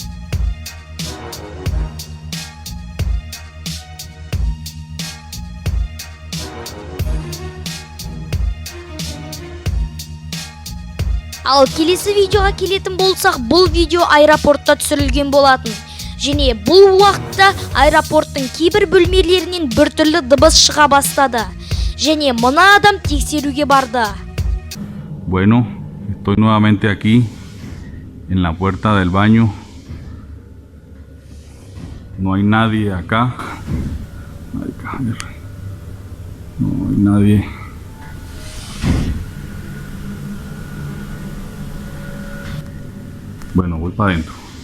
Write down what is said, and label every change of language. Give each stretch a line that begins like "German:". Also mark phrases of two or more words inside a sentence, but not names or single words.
Kazakh: Ал келесі видеоға келетін болсақ, бұл видео аэропортта түсірілген болатын. Және бұл уақытта аэропорттың кейбір бөлмелерінен біртүрлі дыбыс шыға бастады. Және мына адам тексеруге барды.
Spanish: Bueno, estoy nuevamente aquí en la puerta del baño. No hay nadie acá. No hay nadie. Bueno, voy para adentro.